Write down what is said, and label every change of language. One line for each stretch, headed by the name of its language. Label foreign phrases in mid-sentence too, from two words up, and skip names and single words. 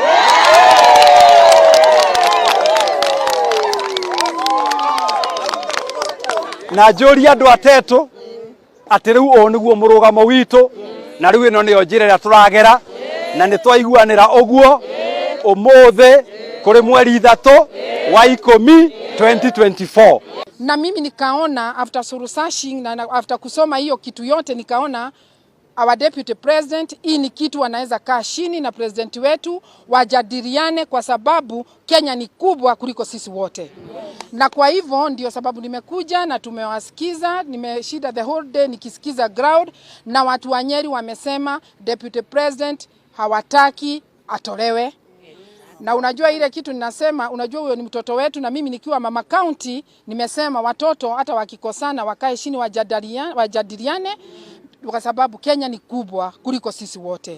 Kikuyu: Na njuri andu a Teto ati riu o niguo murugamo witu na riu ino nio njira ria turagera na ni twaiguanira uguo umuthi kuri mweri 3 wa 10 2024.
Swahili: Na mimi nikaona
English: after researching
Swahili: na after kusoma hiyo kitu yote nikaona
English: our Deputy President
Swahili: hii ni kitu wanaweza kaa chini na president wetu wajadiliane, kwa sababu Kenya ni kubwa kuliko sisi wote. Na kwa hivyo ndio sababu nimekuja na tumewasikiza, nimeshida
English: the whole day
Swahili: nikisikiza ground, na watu wa Nyeri wamesema
English: Deputy President
Swahili: hawataki atolewe. Na unajua ile kitu ninasema, unajua huyo ni mtoto wetu, na mimi nikiwa mama county nimesema watoto hata wakikosana wakae chini wajadiliane, kwa sababu Kenya ni kubwa kuliko sisi wote.